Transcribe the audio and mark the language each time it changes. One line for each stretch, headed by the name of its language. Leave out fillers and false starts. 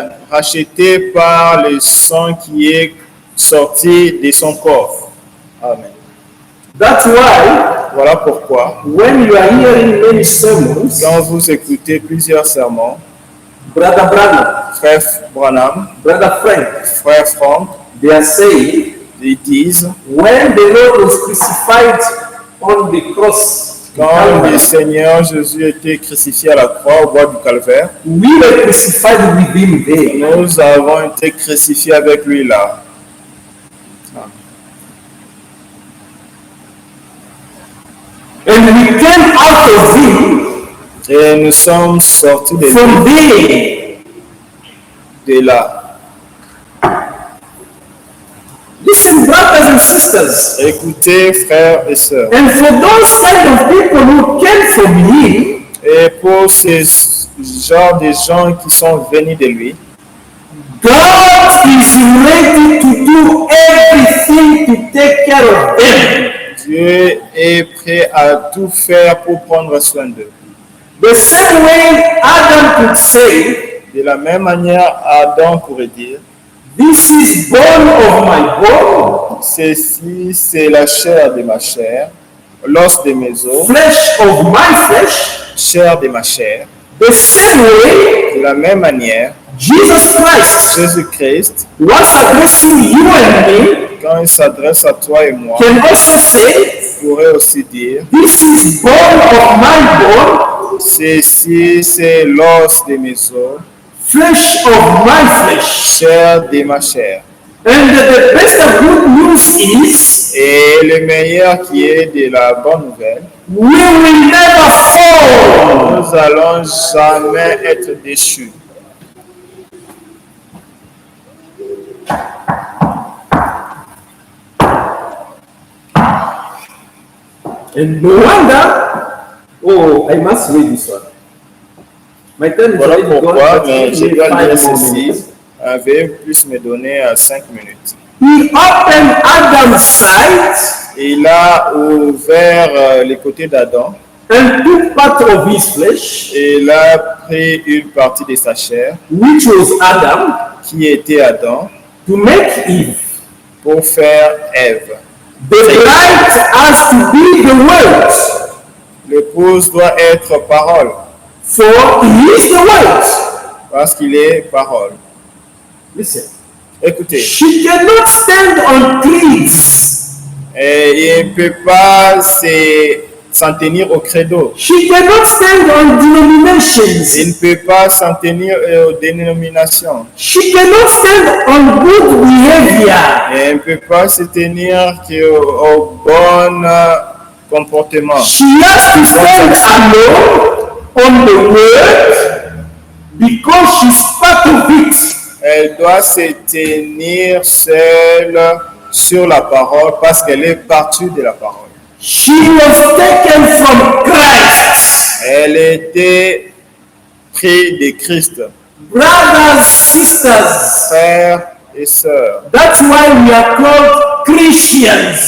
French: Racheté par le sang qui est sorti de son corps.
English: Amen. That's why
French: Voilà pourquoi,
English: when you are hearing many sermons,
French: quand vous écoutez plusieurs sermons,
English: Brother Branham,
French: frère Branham,
English: Brother Frank,
French: frère Franck,
English: they are saying,
French: ils disent,
English: when the Lord was crucified on the cross,
French: quand le Seigneur Jésus était crucifié à la croix au bois du Calvaire,
English: we were crucified with him there.
French: nous avons été crucifiés avec lui là.
English: And we came out of him
French: Et nous sommes sortis de
English: from there.
French: là.
English: Listen, brothers and sisters.
French: Écoutez, frères et sœurs.
English: And for those kind of people who came from him,
French: Et pour ces genres de gens qui sont venus de lui,
English: God is ready to do everything to take care of them.
French: Dieu est prêt à tout faire pour prendre soin d'eux.
English: The same way Adam could say,
French: De la même manière, Adam pourrait dire,
English: this is bone of my bone,
French: ceci c'est la chair de ma chair, l'os de mes os,
English: flesh of my flesh.
French: chair de ma chair.
English: The same way
French: De la même manière,
English: Jesus Christ
French: Jésus-Christ,
English: was addressing you and me,
French: quand il s'adresse à toi et moi,
English: can also say,
French: pourrait aussi dire,
English: this is bone of my bone,
French: ceci c'est l'os de mes os,
English: flesh of my flesh.
French: chair de ma chair.
English: And the best of good news is,
French: Et le meilleur qui est de la bonne nouvelle,
English: we will never fall.
French: nous allons jamais être déchus.
English: And no wonder, I must read this one. My time is
French: Voilà
English: already
French: pourquoi,
English: gone, but
French: mais je
English: give me
French: dois lire
English: 5 more
French: ceci.
English: minutes.
French: Veuillez plus me donner 5 minutes.
English: He opened Adam's side
French: Il a ouvert les côtés d'Adam
English: and took part of his flesh,
French: et il a pris une partie de sa chair,
English: which was Adam,
French: qui était Adam,
English: to make Eve.
French: pour faire Ève.
English: The bride has to be the word,
French: L'épouse doit être parole,
English: for he is the word.
French: parce qu'il est parole.
English: Listen,
French: Écoutez,
English: she cannot stand on creeds.
French: et il ne peut pas s'en tenir au credo.
English: She cannot stand on
French: Il
English: denominations.
French: ne peut pas s'en tenir aux dénominations.
English: She cannot stand on good behavior.
French: Et elle ne peut pas se tenir au bon comportement.
English: She has to stand alone on the word because she's part of it.
French: Elle doit se tenir seule sur la parole parce qu'elle est partie de la parole.
English: She was taken from Christ.
French: Elle était prise de Christ.
English: Brothers, sisters,
French: Frères et sœurs.
English: that's why we are called Christians.